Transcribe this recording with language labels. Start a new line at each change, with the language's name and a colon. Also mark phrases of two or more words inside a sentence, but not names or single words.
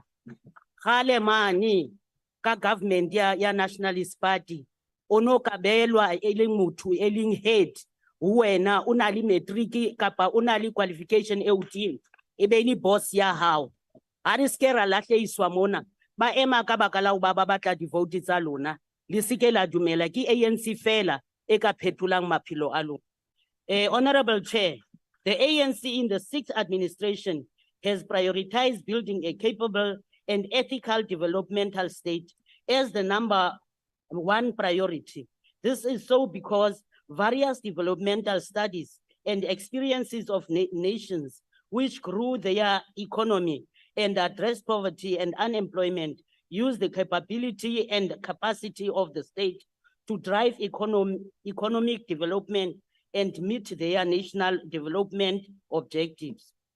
Southern Sotho: Khale mane ka government ya Nationalist Party ono kabelwa e leng motho e leng head wena o na le matric kapa o na le qualification e hodimo e be le boss ya hao. Ha re ske ra lahleiswa mona ba ema ka baka la ho ba batla di vote tsa lona le sike la dumela ke ANC fela e ka phetholang maphelo a lona.
English: Honorable Chair, the ANC in the sixth administration has prioritized building a capable and ethical developmental state as the number one priority. This is so because various developmental studies and experiences of nations which grew their economy and address poverty and unemployment use the capability and capacity of the state to drive economic development and meet their national development objectives.